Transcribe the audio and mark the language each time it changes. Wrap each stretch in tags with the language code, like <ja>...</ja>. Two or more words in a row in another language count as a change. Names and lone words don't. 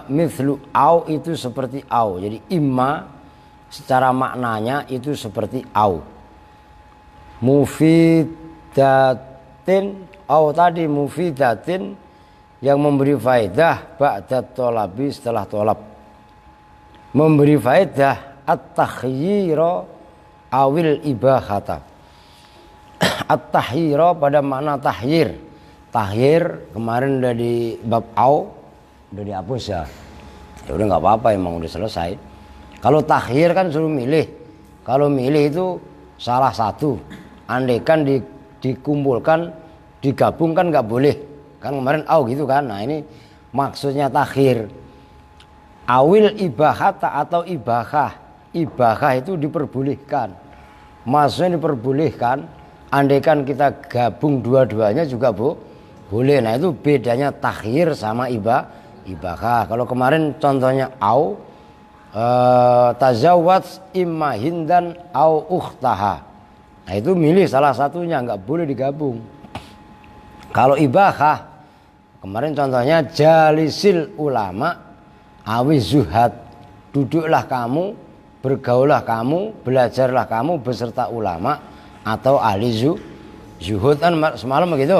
<ar>Mithlu au,</ar> <id>itu seperti au. Jadi imma secara maknanya itu seperti au.</id> <ar>Mufidat nafi'atin</ar> <id>atau tadi mufidatin yang memberi faedah</id> <ar>ba'da tolabi</ar> <id>setelah tolab. Memberi faedah</id> <ar>at-takhyira awil ibahata.</ar> <id>At-tahyira pada makna tahyir. Tahyir kemarin udah di bab au udah dihapus ya. Ya udah nggak apa-apa, emang udah selesai. Kalau tahyir kan suruh milih. Kalau milih itu salah satu. Andaikan dikumpulkan, digabungkan nggak boleh. Kan kemarin au gitu kan. Nah ini maksudnya takhir.</id> <ar>Awil ibahata</ar> <id>atau ibahah. Ibahah itu diperbolehkan. Maksudnya diperbolehkan. Andaikan kita gabung dua-duanya juga boleh. Nah itu bedanya takhir sama ibahah. Kalau kemarin contohnya au.</id> <ar>Tazawwaj imma hindan au ukhtaha.</ar> <id>Nah itu milih salah satunya, nggak boleh digabung. Kalau ibahah, kemarin contohnya</id> <ar>jalisil ulama awi zuhad.</ar> <id>Duduklah kamu, bergaullah kamu, belajarlah kamu beserta ulama atau ahli zuhud kan semalam begitu.</id>